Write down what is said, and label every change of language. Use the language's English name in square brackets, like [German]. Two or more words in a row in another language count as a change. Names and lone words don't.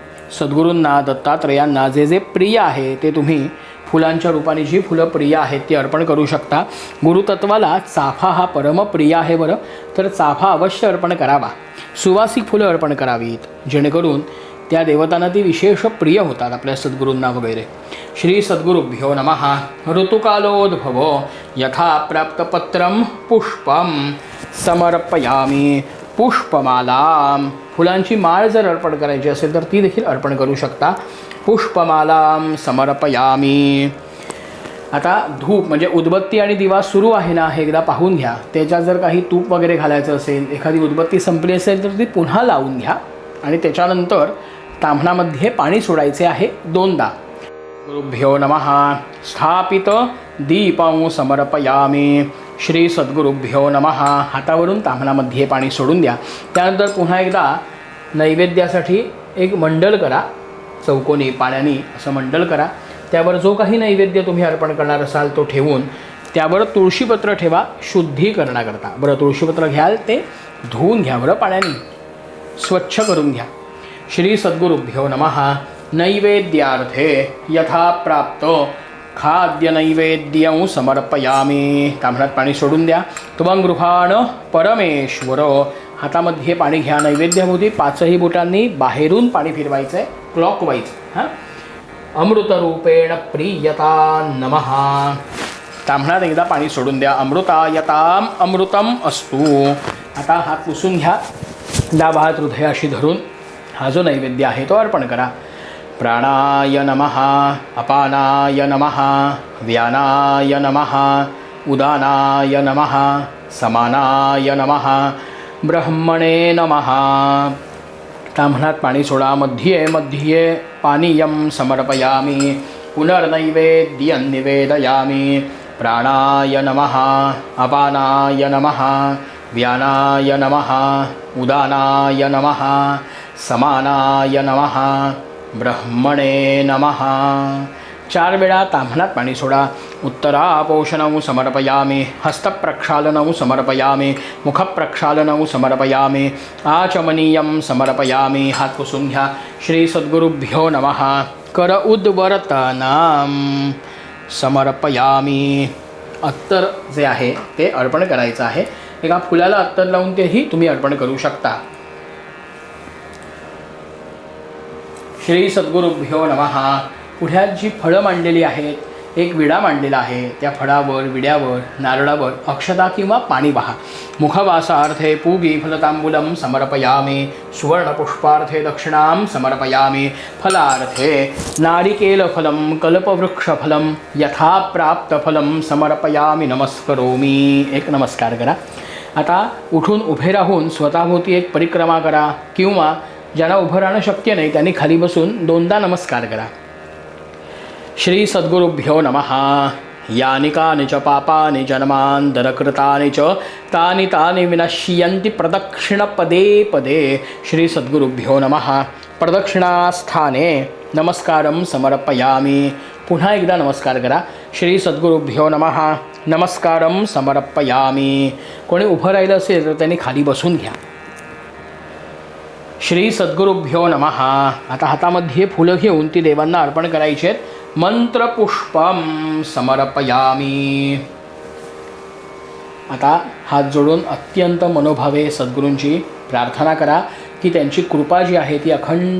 [Marathi] सद्गुरूंना दत्तात्रयांना जे जे प्रिय आहे ते तुम्ही फुलांच्या रूपाने जी फुलं प्रिय आहेत ती अर्पण करू शकता। गुरुतत्वाला चाफा हा परमप्रिय आहे बरं, तर चाफा अवश्य अर्पण करावा। सुवासिक फुलं अर्पण करावीत, जेणेकरून त्या देवतांना ती विशेष प्रिय होतात आपल्या सद्गुरूंना वगैरे। [Sanskrit] श्री सद्गुरुभ्यो नमः। ऋतुकालोद्भवो यथा प्राप्तपत्रं पुष्पं समर्पयामि। [Marathi] पुष्पमालां फुलांची माळ जर अर्पण करायची असेल तर ती देखील अर्पण करू शकता। [Sanskrit] पुष्पमालां समर्पयामि। [Marathi] आता धूप म्हणजे उदबत्ती आणि दिवा सुरू आहे ना हे एकदा पाहून घ्या। त्याच्यात जर काही तूप वगैरे घालायचं असेल, एखादी उदबत्ती संपली असेल तर ती पुन्हा लावून घ्या आणि त्याच्यानंतर ताम्हणामध्ये पाणी सोडायचे आहे 2दा। [Sanskrit] गुरुभ्यो नमः। स्थापित दीपं समर्पयामि। श्री सद्गुरुभ्यो नमः। [Marathi] हातावरून ताम्हणामध्ये पाणी सोडून द्या। त्यानंतर पुन्हा एकदा नैवेद्यासाठी एक मंडल करा, चौकोनी पाण्याने असं मंडल करा। त्यावर जो काही नैवेद्य तुम्ही अर्पण करणार असाल तो ठेवून त्यावर तुळशीपत्र ठेवा शुद्धीकरणाकरता. बरं, तुळशीपत्र घ्याल ते धुवून घ्या बरं, पाण्याने स्वच्छ करून घ्या. [Sanskrit] श्री सद्गुरुभ्यो नमः. नैवेद्यार्थे यथा प्राप्त खाद्य नैवेद्यं समर्पयामी. [Marathi] ताम्हणात पाणी सोडून द्या. [Sanskrit] त्वं गृहाण परमेश्वर. [Marathi] हातामध्ये पाणी घ्या. नैवेद्याभोवती 5ही बोटांनी बाहेरून पाणी फिरवायचं आहे, क्लॉकवाईज. हां, [Sanskrit] अमृतरूपेण प्रीयता नमः. [Marathi] ताम्हणात एकदा पाणी सोडून द्या. [Sanskrit] अमृतायताम अमृतम अस्तु. [Marathi] आता हात पुसून घ्या. डावा हात हृदयाशी धरून हा जो नैवेद्य आहे तो अर्पण करा. [Sanskrit] प्राणाय नमः, अपानाय नमः, व्यानाय नमः, उदानाय नमः, समानाय नमः, ब्रह्मणे नमः. [Marathi] ताम्हणात पाणी सोडा. मध्ये मध्ये [Sanskrit] पानीयं समर्पयामि. पुनर्नैवेद्यं निवेदयामि. प्राणाय नमः, अपानाय नमः, व्यानाय नमः, उदानाय नमः, समानाय नमः, ब्रह्मणे नमः. [Marathi] 4 वेळा ताम्हणात पाणी सोडा. [Sanskrit] उत्तरापोषणं समर्पयामि. हस्तप्रक्षालनं समर्पयामि. मुखप्रक्षालनं समर्पयामि. आचमनीयं समर्पयामि. [Marathi] हात पुसून घ्या. [Sanskrit] श्री सद्गुरुभ्यो नमः. कर उद्वर्तनां समर्पयामि. [Marathi] अत्तर जे आहे ते अर्पण करायचं आहे. एका फुलाला अत्तर लावून तेही तुम्ही अर्पण करू शकता. [Sanskrit] श्री सद्गुरुभ्यो नमः. [Marathi] पुढ्यात जी फळं मांडलेली आहेत, एक विडा मांडलेला आहे, त्या फळावर विड्यावर नारळावर अक्षता किंवा पाणी वाहा. [Sanskrit] मुखवासार्थे पूगी फलतांबूलं समर्पयामि. सुवर्णपुष्पार्थे दक्षिणां समर्पयामि. फलार्थे नारिकेलफलं कल्पवृक्षफलं यथा प्राप्तफलं समर्पयामि. नमस्करोमि. [Marathi] एक नमस्कार करा. आता उठून उभे राहून स्वतःभोवती एक परिक्रमा करा, किंवा ज्यांना उभं राहणं शक्य नाही त्यांनी खाली बसून 2दा नमस्कार करा. [Sanskrit] श्री सद्गुरुभ्यो नमः. यानि कानि च पापानि जन्मान्तरकृतानि च तानि तानि विनश्यन्ति प्रदक्षिणपदे पदे. श्री सद्गुरुभ्यो नमः. प्रदक्षिणास्थाने नमस्कारं समर्पयामि. [Marathi] पुन्हा एकदा नमस्कार करा. [Sanskrit] श्री सद्गुरुभ्यो नमः. नमस्कारं समर्पयामि. [Marathi] कोणी उभं राहिलं असेल तर त्यांनी खाली बसून घ्या. [Sanskrit] श्री सद्गुरुभ्यो नमः. [Marathi] आता हातामध्ये फुलं घेऊन ती देवांना अर्पण करायची आहेत. [Sanskrit] मंत्रपुष्पम समर्पयामि. [Marathi] आता हात जोडून अत्यंत मनोभावे सद्गुरूंची प्रार्थना करा की त्यांची कृपा जी आहे ती अखंड